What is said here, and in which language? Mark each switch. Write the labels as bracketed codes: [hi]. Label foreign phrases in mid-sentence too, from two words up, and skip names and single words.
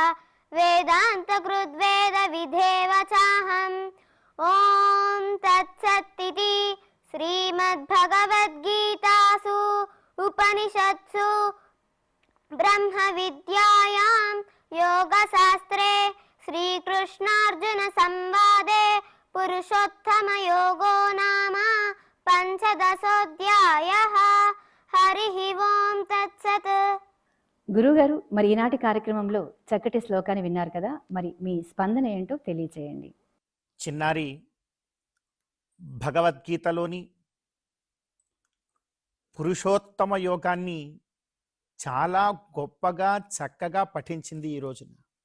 [sa] वेदान्तकृद्वेदविधेव चाहम् ॐ तत्सत्तिति श्रीमद्भगवद्गीतासु उपनिषत्सु ब्रह्मविद्यायां योगशास्त्रे श्रीकृष्णार्जुनसंवादे पुरुषोत्तमयोगो नाम పంచదశోధ్యాయః. హరిః ఓం తత్సత్. [te] గురుగారు, మరి ఈనాటి కార్యక్రమంలో చక్కటి శ్లోకాన్ని విన్నారు కదా, మరి మీ స్పందన ఏంటో తెలియచేయండి. చిన్నారి భగవద్గీతలోని పురుషోత్తమ యోగాన్ని చాలా గొప్పగా చక్కగా పఠించింది ఈ రోజున.